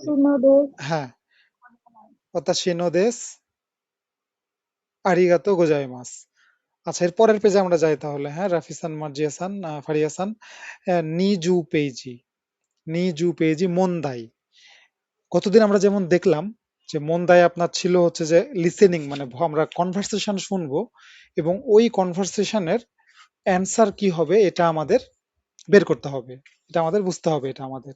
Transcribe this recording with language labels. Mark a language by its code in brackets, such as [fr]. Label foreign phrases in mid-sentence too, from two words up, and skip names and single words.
[ja] 私のです。 হ্যাঁ, 私のです。ありがとうございます। [bn] আচ্ছা, এর পরের পেজে আমরা যাই তাহলে। হ্যাঁ, রাফিসান, মার্জিয়াসান, ফারিয়াসান। [ja] 20ページ、20ページ問題. [bn] কতদিন আমরা যেমন দেখলাম যে মন্দায় আপনার ছিল হচ্ছে যে লিসেনিং, মানে আমরা কনভারসেশন শুনবো এবং ওই কনভারসেশনের অ্যান্সার কি হবে এটা আমাদের বের করতে হবে, এটা আমাদের বুঝতে হবে, এটা আমাদের।